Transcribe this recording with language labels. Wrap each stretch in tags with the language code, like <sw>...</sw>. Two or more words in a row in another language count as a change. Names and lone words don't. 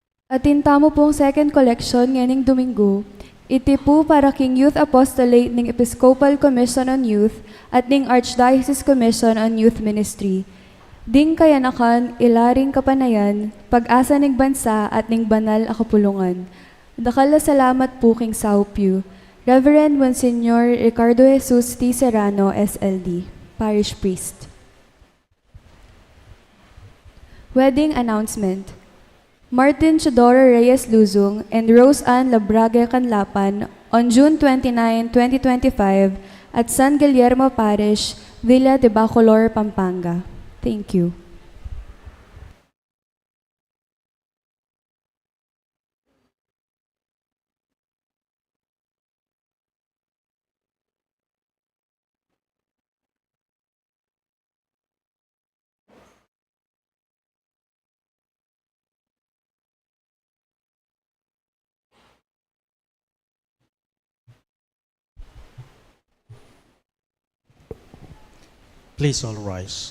<pam>Atinta mo pong</pam> <en>second collection</en> <pam>nganing Domingo, iti po para King Youth Apostolate ning Episcopal Commission on Youth at ning Archdiocese Commission on Youth Ministry. Ding kayanakan, ilaring kapanayan, pag-asa ning bansa at ning banal a kapulungan. Dakala salamat po King Saupiu. Reverend Monsignor Ricardo Jesus T.</pam> <en>Serrano, SLD, Parish Priest. Wedding Announcement. Martin Chodoro Reyes Luzong and Rose Ann Labraga Canlapan on June 29, 2025 at San Guillermo Parish, Villa de Bacolor, Pampanga. Thank you. Please all rise.</en>